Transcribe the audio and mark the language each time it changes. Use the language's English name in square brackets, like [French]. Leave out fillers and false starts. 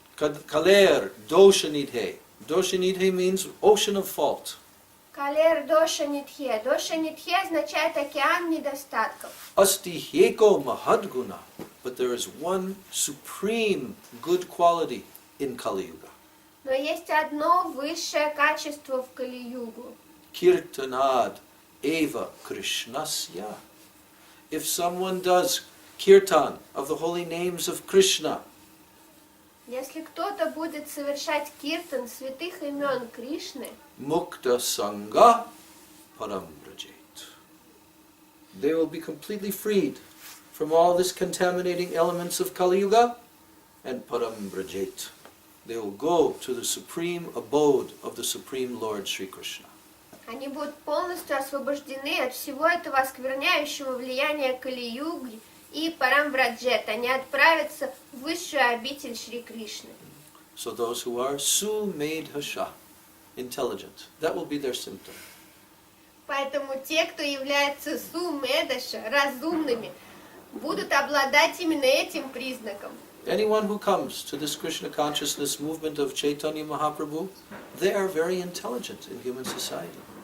[Sanskrit] Kaler doshanidhe. [English] Doshanidhe means ocean of fault. [Sanskrit] Калер доша нитхе. [Russian] Доша нитхе означает океан недостатков. [Sanskrit] Astiheko mahadguna. [English] But there is one supreme good quality in Kali Yuga. [Russian] Но есть одно высшее качество в Кали-югу. [Sanskrit] Kirtanad eva krishnasya. [English] If someone does kirtan of the holy names of Krishna, [Russian] Если кто-то будет совершать киртан святых имен Кришны, [Sanskrit] mukta sangha param brajet. [English] They will be completely freed from all this contaminating elements of Kali Yuga and param brajet. They will go to the supreme abode of the Supreme Lord Sri Krishna. [Russian] Они будут полностью освобождены от всего этого оскверняющего влияния Кали-юги и Парамбраджет. Они отправятся в высшую обитель Шри Кришны. [English] So those who are sumedhasha, intelligent, that will be their symptom. [Russian] Поэтому те, кто является сумедаша, разумными, будут обладать именно этим признаком. [English] Anyone who comes to this Krishna consciousness movement of Chaitanya Mahaprabhu, they are very intelligent in human society.